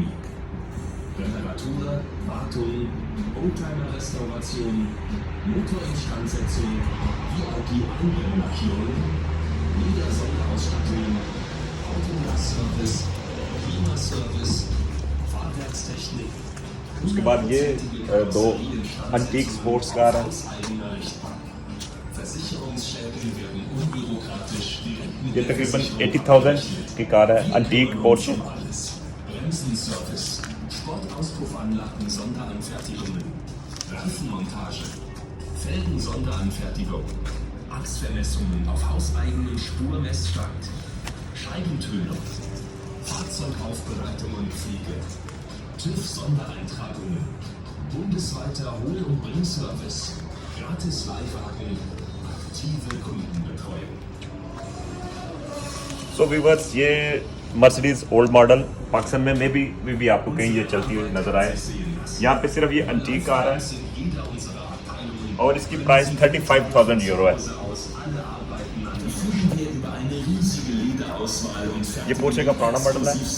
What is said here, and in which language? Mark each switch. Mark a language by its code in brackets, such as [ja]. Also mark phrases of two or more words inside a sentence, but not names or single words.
[de] Reparatur, Wartung, Oldtimer-Restauration, Motorinstandsetzung, VIP-Einbrellackierung, Leder-Sonderausstattung, Autoglas-Service, Klimaservice, Fahrwerkstechnik. [ur] اس کے بعد یہ 2 [en] antique sports car [ur] ہیں. [de] Versicherungsschäden werden unbürokratisch direkt [ur] یہ تقریباً 80,000 کی کار ہے, انٹیک پورشے. [de] Bremsenservice, Sportauspuffanlagen, Sonderanfertigungen, Reifenmontage, Felgen-Sonderanfertigung, Achsvermessungen auf hauseigenen Spurmessstand, Scheibentönung, Fahrzeugaufbereitung und Pflege, TÜV-Sondereintragungen, bundesweiter Hol- und Bringservice, gratis Leihwagen, aktive Kundenbetreuung. [en] so viewers, [ur] یہ مرسڈیز [en] old model [ur] پاکستان میں بھی آپ کو کہیں یہ چلتی ہوئی نظر آئے. یہاں پہ صرف یہ [en] antique car [ur] ہے اور اس کی پرائس 35,000 یورو ہے. یہ پورشے کا پرانا ماڈل ہے.